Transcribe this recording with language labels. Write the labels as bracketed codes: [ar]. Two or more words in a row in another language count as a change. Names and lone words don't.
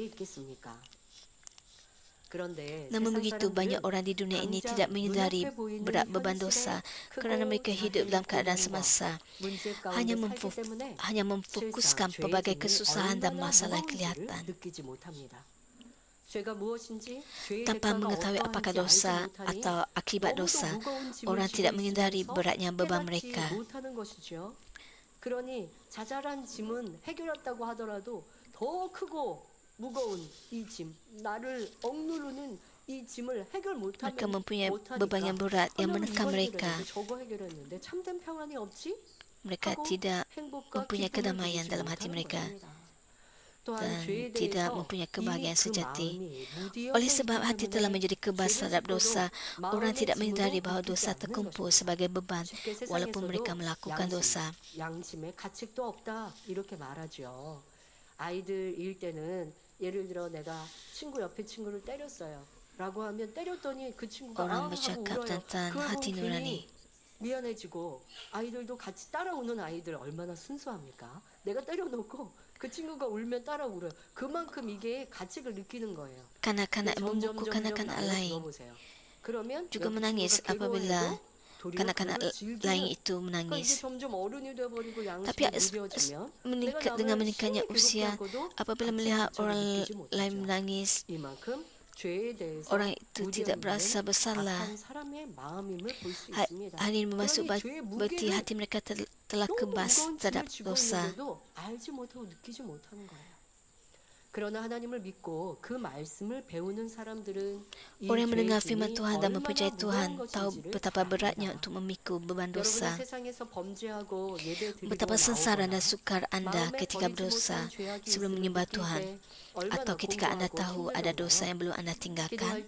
[ms] Namun begitu, banyak orang di dunia ini tidak menyedari berat beban dosa kerana mereka hidup dalam keadaan semasa, hanya memfokuskan pelbagai kesusahan dan masalah yang kelihatan. Tanpa mengetahui apakah dosa atau akibat dosa, orang tidak menyedari beratnya beban mereka. [ko] 그러니 자잘한 짐은 해결했다고 하더라도 더 크고 무거운 이 짐, 나를 억누르는 이 짐을 해결 못하면 [ms] Mereka mempunyai beban yang berat yang menekan mereka. [ko] 저거 해결했는데 참된 평안이 없지? [ms] Mereka tidak mempunyai kedamaian dalam hati mereka dan tidak mempunyai kebahagiaan sejati. Oleh sebab hati telah menjadi kebas terhadap dosa, orang tidak menyadari bahawa dosa terkumpul sebagai beban walaupun mereka melakukan dosa. [ko] 양심에 가책도 없다 이렇게 말하죠. 아이들일 때는 예를 들어 내가 친구 옆에 친구를 때렸어요. 라고 하면 때렸더니 그 친구가 [ms] Orang [ko] 하고 [ms] bercakap [ko] 울어요. [ms] tentang hati [ko] 그러면 [ms] nurani. [ko] 괜히 미안해지고 아이들도 같이 따라우는 아이들 얼마나 순수합니까? 내가 때려놓고 그 친구가 울면 따라 울어요. 그만큼 이게 가책을 느끼는 거예요. [ms] Kanak-kanak memukul kanak-kanak lain [ko] 그러면 [ms] juga menangis apabila kanak-kanak lain itu menangis. Tapi dengan meningkatnya usia, apabila melihat orang lain menangis, orang itu tidak berasa bersalah. Hal ini bermaksud berarti hati mereka telah kebas terhadap dosa. [ko] 그러나 하나님을 믿고 그 말씀을 배우는 사람들은 [ms] Orang yang mendengar firman Tuhan dan mempercayai Tuhan tahu betapa beratnya untuk memikul beban dosa. Betapa sengsara dan sukar anda ketika berdosa sebelum menyembah Tuhan, atau ketika anda tahu ada dosa yang belum anda tinggalkan.